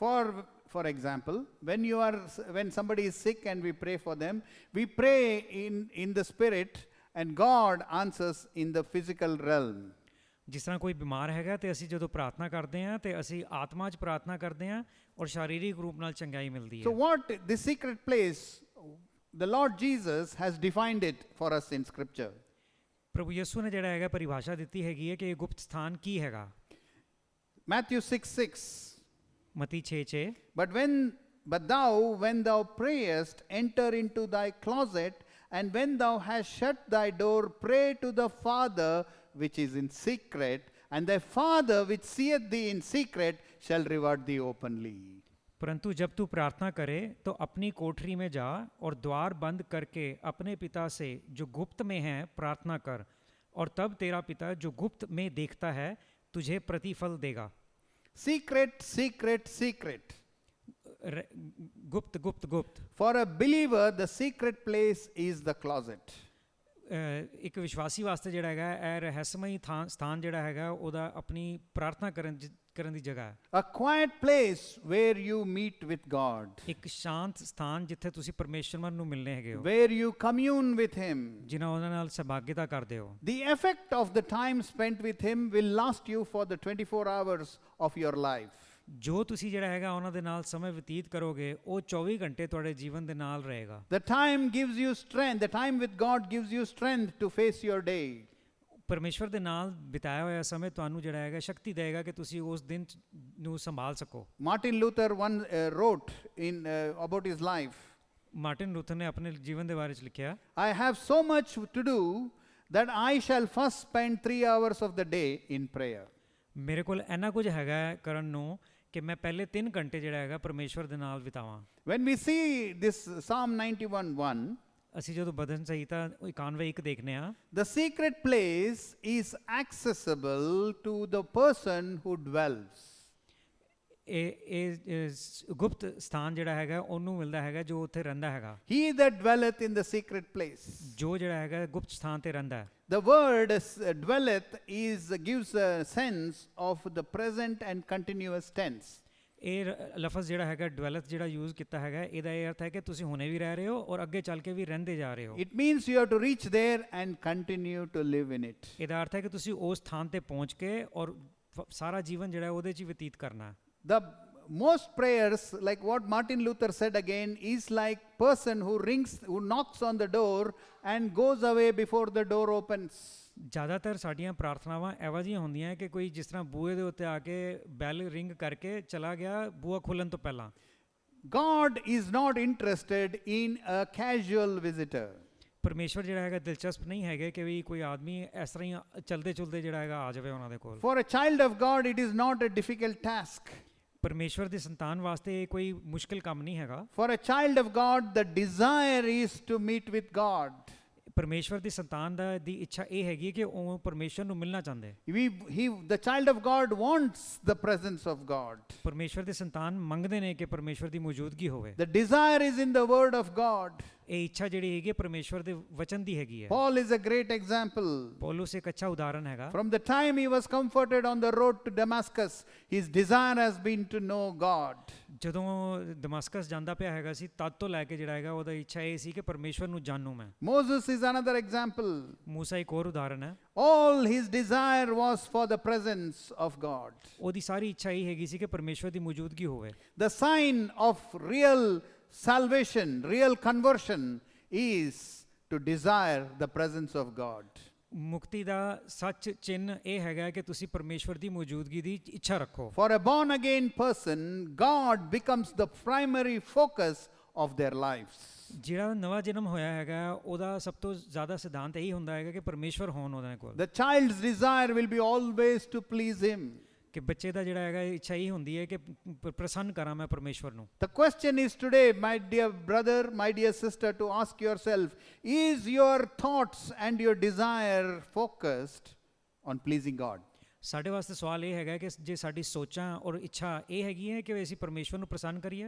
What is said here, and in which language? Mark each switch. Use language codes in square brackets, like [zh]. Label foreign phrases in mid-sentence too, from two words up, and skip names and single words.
[en] For example, when somebody is sick and we pray for them, we pray in the spirit and God answers in the physical realm. [pa] ਜਿਸ ਤਰ੍ਹਾਂ ਕੋਈ ਬਿਮਾਰ ਹੈਗਾ ਤੇ ਅਸੀਂ ਜਦੋਂ ਪ੍ਰਾਰਥਨਾ ਕਰਦੇ ਹਾਂ ਤੇ ਅਸੀਂ ਆਤਮਾ 'ਚ ਪ੍ਰਾਰਥਨਾ ਕਰਦੇ ਹਾਂ ਔਰ ਸ਼ਾਰੀਰਿਕ ਰੂਪ ਨਾਲ ਚੰਗਾਈ ਮਿਲਦੀ ਹੈ. [en] So what this secret place, the Lord Jesus has defined it for us in scripture. [pa] ਪ੍ਰਭੂ ਯਿਸੂ ਨੇ ਜਿਹੜਾ ਹੈਗਾ ਪਰਿਭਾਸ਼ਾ ਦਿੱਤੀ ਹੈਗੀ ਹੈ ਕਿ ਇਹ ਗੁਪਤ ਸਥਾਨ ਕੀ ਹੈਗਾ. [en] Matthew 6:6. [pa] ਮਤੀ 6:6 [en] But thou, when thou prayest, enter into thy closet, and when thou hast shut thy door, pray to the Father which is in secret, and thy Father which seeth thee in secret shall reward thee openly. [hi] परंतु जब तू प्रार्थना करे तो अपनी कोठरी में जा और द्वार बंद करके अपने पिता से जो गुप्त में है प्रार्थना कर, और तब तेरा पिता जो गुप्त में देखता है तुझे प्रतिफल देगा. [en] Secret, secret, secret. [hi] गुप्त गुप्त गुप्त. [en] For a believer, the secret place is the closet. [pa] ਇੱਕ ਵਿਸ਼ਵਾਸੀ ਵਾਸਤੇ ਜਿਹੜਾ ਹੈਗਾ ਇਹ ਰਹੱਸਮਈ ਸਥਾਨ ਜਿਹੜਾ ਹੈਗਾ ਉਹਦਾ ਆਪਣੀ ਪ੍ਰਾਰਥਨਾ ਕਰਨ ਦੀ ਜਗ੍ਹਾ ਹੈ. [en] A quiet place where you meet with God. [pa] ਇੱਕ ਸ਼ਾਂਤ ਸਥਾਨ ਜਿੱਥੇ ਤੁਸੀਂ ਪਰਮੇਸ਼ਵਰ ਨੂੰ ਮਿਲਣੇ ਹੈਗੇ ਹੋ. [en] Where you commune with him. [pa] ਜਿਨ੍ਹਾਂ ਉਹਨਾਂ ਨਾਲ ਸਹਿਭਾਗਿਤਾ ਕਰਦੇ ਹੋ. [en] The effect of the time spent with him will last you for the 24 hours of your life. [pa] ਜੋ ਤੁਸੀਂ ਜਿਹੜਾ ਹੈਗਾ ਉਹਨਾਂ ਦੇ ਨਾਲ ਸਮਾਂ ਬਤੀਤ ਕਰੋਗੇ ਉਹ 24 ਘੰਟੇ ਤੁਹਾਡੇ ਜੀਵਨ ਦੇ ਨਾਲ ਰਹੇਗਾ. [en] The time gives you strength. The time with God gives you strength to face your day. [pa] ਪਰਮੇਸ਼ਵਰ ਦੇ ਨਾਲ ਬਿਤਾਇਆ ਹੋਇਆ ਸਮੇਂ ਤੁਹਾਨੂੰ ਜਿਹੜਾ ਹੈਗਾ ਸ਼ਕਤੀ ਦੇਗਾ ਕਿ ਤੁਸੀਂ ਉਸ ਦਿਨ ਨੂੰ ਸੰਭਾਲ ਸਕੋ. [en] Martin Luther wrote about his life. [pa] ਮਾਰਟਿਨ ਲੂਥਰ ਨੇ ਆਪਣੇ ਜੀਵਨ ਦੇ ਬਾਰੇ ਚ ਲਿਖਿਆ. [en] I have so much to do that I shall first spend 3 hours of the day in prayer. [pa] ਮੇਰੇ ਕੋਲ ਇੰਨਾ ਕੁਝ ਹੈਗਾ ਕਰਨ ਨੂੰ ਕਿ ਮੈਂ ਪਹਿਲੇ 3 ਘੰਟੇ ਜਿਹੜਾ ਹੈਗਾ ਪਰਮੇਸ਼ਵਰ ਦੇ ਨਾਲ ਬਿਤਾਵਾਂ. [en] When we see this Psalm 91:1, [pa] ਅਸੀਂ ਜਦੋਂ ਭਜਨ ਸੰਹਿਤਾ 91:1 ਦੇਖਨੇ ਆ, [en] the secret place is accessible to the person who dwells. [pa] ਇਹ ਗੁਪਤ ਸਥਾਨ ਜਿਹੜਾ ਹੈਗਾ ਉਹਨੂੰ ਮਿਲਦਾ ਹੈਗਾ ਜੋ ਉੱਥੇ ਰਹਿੰਦਾ ਹੈਗਾ, [en] He that dwelleth in the secret place. [pa] ਜੋ ਜਿਹੜਾ ਹੈਗਾ ਗੁਪਤ ਸਥਾਨ ਤੇ ਰਹਿੰਦਾ ਹੈ। [en] The word dwelleth gives a sense of the present and continuous tense. [pa] ਇਹ ਲਫ਼ਜ਼ ਜਿਹੜਾ ਹੈਗਾ ਡਵੈਲਥ ਜਿਹੜਾ ਯੂਜ਼ ਕੀਤਾ ਹੈਗਾ, ਇਹਦਾ ਇਹ ਅਰਥ ਹੈ ਕਿ ਤੁਸੀਂ ਹੁਣੇ ਵੀ ਰਹਿ ਰਹੇ ਹੋ ਔਰ ਅੱਗੇ ਚੱਲ ਕੇ ਵੀ ਰਹਿੰਦੇ ਜਾ ਰਹੇ ਹੋ। [en] It means you have to reach there and continue to live in it. [pa] ਇਹਦਾ ਅਰਥ ਹੈ ਕਿ ਤੁਸੀਂ ਉਸ ਸਥਾਨ ਤੇ ਪਹੁੰਚ ਕੇ ਔਰ ਸਾਰਾ ਜੀਵਨ ਜਿਹੜਾ ਉਹਦੇ 'ਚ ਹੀ ਬਤੀਤ ਕਰਨਾ। [en] The most prayers, like what Martin Luther said again, is like person who knocks on the door and goes away before the door opens. [pa] ਜ਼ਿਆਦਾਤਰ ਸਾਡੀਆਂ ਪ੍ਰਾਰਥਨਾਵਾਂ ਇਹੋ ਜਿਹੀਆਂ ਹੁੰਦੀਆਂ ਕਿ ਕੋਈ ਜਿਸ ਤਰ੍ਹਾਂ ਬੂਹੇ ਦੇ ਉੱਤੇ ਆ ਕੇ [en] bell ring [pa] ਕਰਕੇ ਚਲਾ ਗਿਆ ਬੂਹਾ ਖੁੱਲ੍ਹਣ ਤੋਂ ਪਹਿਲਾਂ। [en] God is not interested in a casual visitor. [pa] ਪਰਮੇਸ਼ਵਰ ਜਿਹੜਾ ਹੈਗਾ ਦਿਲਚਸਪ ਨਹੀਂ ਹੈਗੇ ਕਿ ਵੀ ਕੋਈ ਆਦਮੀ ਇਸ ਤਰ੍ਹਾਂ ਹੀ ਚਲਦੇ ਚੁਲਦੇ ਜਿਹੜਾ ਹੈਗਾ ਆ ਜਾਵੇ ਉਹਨਾਂ ਦੇ ਕੋਲ। [en] For a child of God, it is not a difficult task. [pa] ਪਰਮੇਸ਼ਵਰ ਦੀ ਸੰਤਾਨ ਵਾਸਤੇ ਇਹ ਕੋਈ ਮੁਸ਼ਕਿਲ ਕੰਮ ਨਹੀਂ ਹੈਗਾ। [en] For a child of God, the desire is to meet with God. [pa] ਪਰਮੇਸ਼ਵਰ ਦੀ ਸੰਤਾਨ ਦੀ ਇੱਛਾ ਇਹ ਹੈਗੀ ਕਿ ਉਹ ਪਰਮੇਸ਼ਵਰ ਨੂੰ ਮਿਲਣਾ ਚਾਹੁੰਦੇ। [en] The child of God wants the presence of God. [pa] ਪਰਮੇਸ਼ਵਰ ਦੀ ਸੰਤਾਨ ਮੰਗਦੇ ਨੇ ਕਿ ਪਰਮੇਸ਼ਵਰ ਦੀ ਮੌਜੂਦਗੀ ਹੋਵੇ। [en] The desire is in the word of God. [pa] ਇਹ ਇੱਛਾ ਜਿਹੜੀ ਹੈਗੀ ਪਰਮੇਸ਼ਵਰ ਦੇ ਵਚਨ ਦੀ ਹੈਗੀ ਹੈ। [en] Paul is a great example. [pa] ਪੌਲੁਸ ਇੱਕ ਅੱਛਾ ਉਦਾਹਰਨ ਹੈਗਾ। [en] From the time he was comforted on the road to Damascus, his desire has been to know God. [pa] ਜਦੋਂ ਦਮਸਕਸ ਜਾਂਦਾ ਪਿਆ ਹੈਗਾ ਸੀ ਤਦ ਤੋਂ ਲੈ ਕੇ ਜਿਹੜਾ ਹੈਗਾ ਉਹਦਾ ਇੱਛਾ ਇਹ ਸੀ ਕਿ ਪਰਮੇਸ਼ਵਰ ਨੂੰ ਜਾਣੂ ਮੈਂ। [en] Moses is another example. [pa] ਮੂਸਾ ਇੱਕ ਹੋਰ ਉਦਾਹਰਨ ਹੈ। [en] All his desire was for the presence of God. [pa] ਉਹਦੀ ਸਾਰੀ ਇੱਛਾ ਇਹ ਹੈਗੀ ਸੀ ਕਿ ਪਰਮੇਸ਼ਵਰ ਦੀ ਮੌਜੂਦਗੀ ਹੋਵੇ। [en] The sign of real salvation, real conversion is to desire the presence of God. [pa] ਮੁਕਤੀ ਦਾ ਸੱਚ ਚਿੰਨ੍ਹ ਇਹ ਹੈਗਾ ਕਿ ਤੁਸੀਂ ਪਰਮੇਸ਼ਵਰ ਦੀ ਮੌਜੂਦਗੀ ਦੀ ਇੱਛਾ ਰੱਖੋ। [en] For a born again person, God becomes the primary focus of their lives. [pa] ਜਿਹੜਾ ਨਵਾਂ ਜਨਮ ਹੋਇਆ ਹੈਗਾ ਉਹਦਾ ਸਭ ਤੋਂ ਜ਼ਿਆਦਾ ਸਿਧਾਂਤ ਇਹੀ ਹੁੰਦਾ ਹੈਗਾ ਕਿ ਪਰਮੇਸ਼ਵਰ ਹੋਣ ਉਹਦੇ ਕੋਲ। [en] The child's desire will be always to please him. [pa] ਕਿ ਬੱਚੇ ਦਾ ਜਿਹੜਾ ਹੈਗਾ ਇੱਛਾ ਇਹ ਹੁੰਦੀ ਹੈ ਕਿ ਪ੍ਰਸੰਨ ਕਰਾਂ ਮੈਂ ਪਰਮੇਸ਼ਵਰ ਨੂੰ। [en] The question is today, my dear brother, my dear sister, to ask yourself, is your thoughts and your desire focused on pleasing God? [pa] ਸਾਡੇ ਵਾਸਤੇ ਸਵਾਲ ਇਹ ਹੈਗਾ ਕਿ ਜੇ ਸਾਡੀ ਸੋਚਾਂ ਔਰ ਇੱਛਾ ਇਹ ਹੈਗੀ ਹੈ ਕਿ ਅਸੀਂ ਪਰਮੇਸ਼ਵਰ ਨੂੰ ਪ੍ਰਸੰਨ ਕਰੀਏ।